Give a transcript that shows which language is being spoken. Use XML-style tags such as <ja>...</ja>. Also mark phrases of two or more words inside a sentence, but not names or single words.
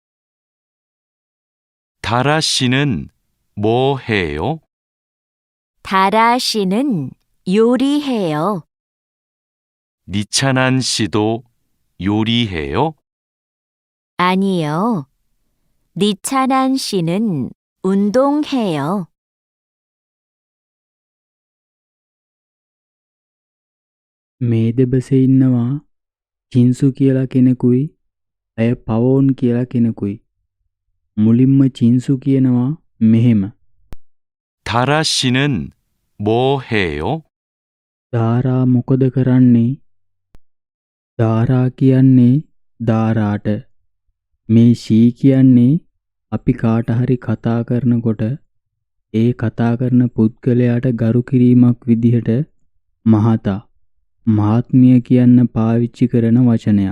<ko>다라 씨는 뭐 해요? 다라 씨는 요리해요. 니찬한 씨도 요리해요? 아니요. 니찬한 씨는 운동해요.</ko> <si>මේ දෙබසේ ඉන්නවා චින්සු කියලා කෙනෙකුයි ඇය පවෝන් කියලා කෙනෙකුයි. මුලින්ම චින්සු කියනවා මෙහෙම.</si> <ko>다라 씨는 뭐 해요?</ko> <si>දාරා මොකද කරන්නේ? දාරා කියන්නේ දාරාට. මේ ෂී කියන්නේ අපි කාට හරි කතා කරනකොට ඒ කතා කරන පුද්ගලයාට ගරු කිරීමක් විදිහට මහතා මහත්මිය කියන්න පාවිච්චි කරන වචනයක්.</si>